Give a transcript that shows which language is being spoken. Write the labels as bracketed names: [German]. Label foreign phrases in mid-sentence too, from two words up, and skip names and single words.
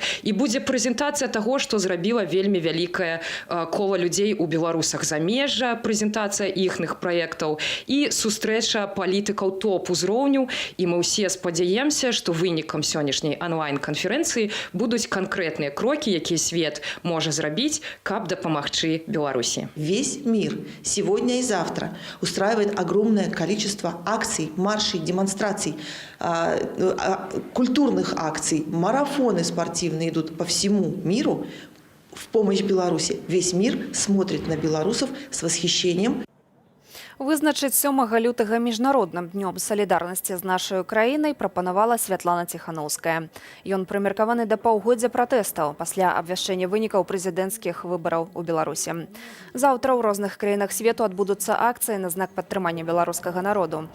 [Belarusian] І будзе прэзентацыя таго, што зрабіла вельмі вялікае кола людзей у беларусах замежжа, прэзентацыя іхных праектаў і сустрэча палітыкаў топ-узроўню. І мы ўсе спадзяемся, што вынікам сённяшняй онлайн-канферэнцыі будуць канкрэтныя крокі, якія свет можа зрабіць, каб дапамагчы Беларусі. [Russian] Весь мир сегодня и завтра устраивает огромное количество акций, маршей, демонстраций, культурных акций, марафоны спортивные идут по всему миру в помощь Беларуси. Весь мир смотрит на белорусов с восхищением. [Belarusian] Вызначыць 7 лютага міжнародным днём салідарнасці з нашай краінай прапанавала Святлана Ціханаўская. Ён прымеркаваны да паўгоддзя пратэстаў пасля абвяшчэння вынікаў прэзідэнцкіх выбараў у Беларусі. Заўтра ў розных краінах свету адбудуцца акцыі на знак падтрымання беларускага народу.